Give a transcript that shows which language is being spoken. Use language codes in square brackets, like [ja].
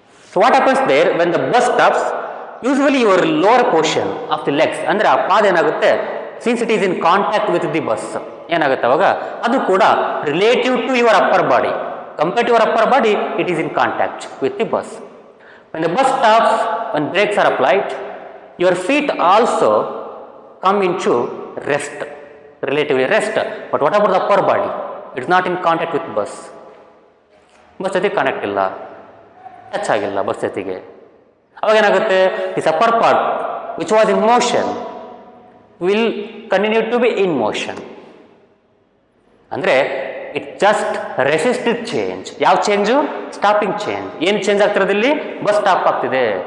[en] So what happens there when the bus stops? Usually your lower portion of the legs, [kn] ಅಂದರೆ ಆ ಪಾದ ಏನಾಗುತ್ತೆ? [en] since it is in contact with the bus, [kn] ಏನಾಗುತ್ತೆ ಅವಾಗ? [en] ಅದು ಕೂಡ relative to your upper body, compare to your upper body, it is in contact with the bus. When the bus stops, when brakes are applied, your feet also come into rest, relatively rest. But what about the upper body? It is not in contact with bus. [kn] Bus ಜೊತೆಗೆ connect ಇಲ್ಲ, touch ಆಗಿಲ್ಲ bus ಜೊತೆಗೆ. ಅವಾಗ ಏನಾಗುತ್ತೆ? [en] This upper part which was in motion will continue to be in motion. [kn] ಅಂದರೆ [en] It just resisted change. [kn] ಯಾವ change? Stopping change. ಏನು change ಆಗ್ತಿರೋದಿಲ್ಲಿ? Bus stop ಆಗ್ತಿದೆ.